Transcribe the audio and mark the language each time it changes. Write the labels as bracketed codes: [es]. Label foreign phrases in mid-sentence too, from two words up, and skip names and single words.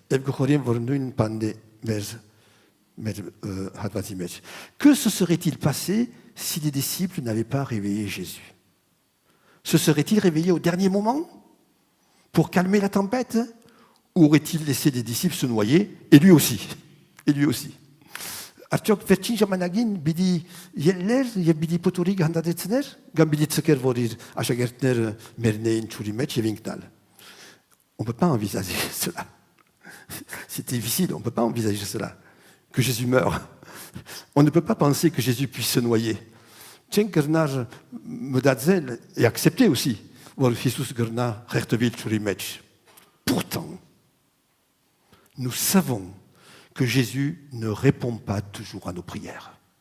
[fr] Que se serait-il passé si les disciples n'avaient pas réveillé Jésus? Se serait-il réveillé au dernier moment pour calmer la tempête? Ou aurait-il laissé les disciples se noyer? Et lui aussi. [hy] Արդյոք վերջին ժամանակին պիտի ելլէր եւ պիտի փոթորիկ հանդարտեցնէր կամ պիտի ձգէր որ իր աշակերտները մեռնէին ջուրին մէջ եւ ինքն ալ. [fr] On ne peut pas envisager cela. C'est difficile, on ne peut pas envisager cela. Que Jésus meure. On ne peut pas penser que Jésus puisse se noyer. [hy] Չենք կրնար մտածել [fr] est accepté aussi. Pourtant, nous savons que Jésus ne répond pas toujours à nos prières.